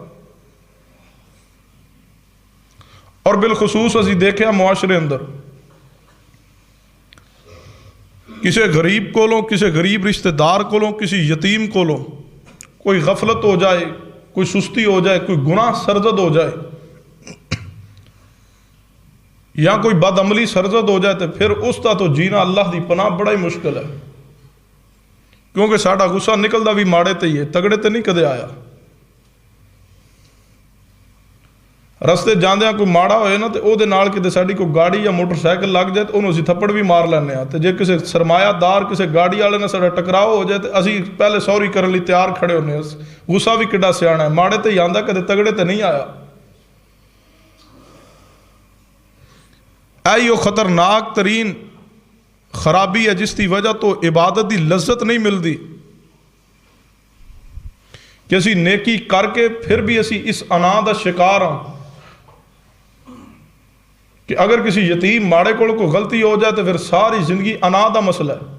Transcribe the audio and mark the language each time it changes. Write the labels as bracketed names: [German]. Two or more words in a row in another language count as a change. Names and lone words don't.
[Punjabi] اور بالخصوص اسی دیکھیا معاشرے اندر کسی غریب کولوں، کسی غریب رشتہ دار کولوں، کسی یتیم کولوں کوئی غفلت ہو جائے، کوئی سستی ہو جائے، کوئی گناہ سرزد ہو جائے یا کوئی بد عملی سرزد ہو جائے، تو پھر اس کا تو جینا اللہ دی پناہ بڑا ہی مشکل ہے، کیونکہ ساڈا غصہ نکلدا بھی ماڑے تے ہی ہے، تگڑے تے نہیں کدے آیا. رستے جاندیاں کوئی ماڑا ہوئے نا، تو او دے نال کتے ساڈی کوئی گاڑی یا موٹر سائیکل لگ جائے تو انہوں اسی تھپڑ بھی مار لینے ہیں. تو جے کسی سرمایہ دار کسی گاڑی والے نے ساڈا ٹکراؤ ہو جائے تو اسی پہلے سوری کرن لئی تیار کھڑے ہونے. غصہ بھی کڈا سیاਣਾ ہے، ماڑے تے ہی آندا، کدے تگڑے تے نہیں آیا. ایو خطرناک ترین خرابی ہے جس کی وجہ تو عبادت دی لذت نہیں ملتی کہ اسی نیکی کر کے پھر بھی اسی اس انا دا شکار ہاں کہ اگر کسی یتیم ماڑے کول کو غلطی ہو جائے تو پھر ساری زندگی انا دا مسئلہ ہے.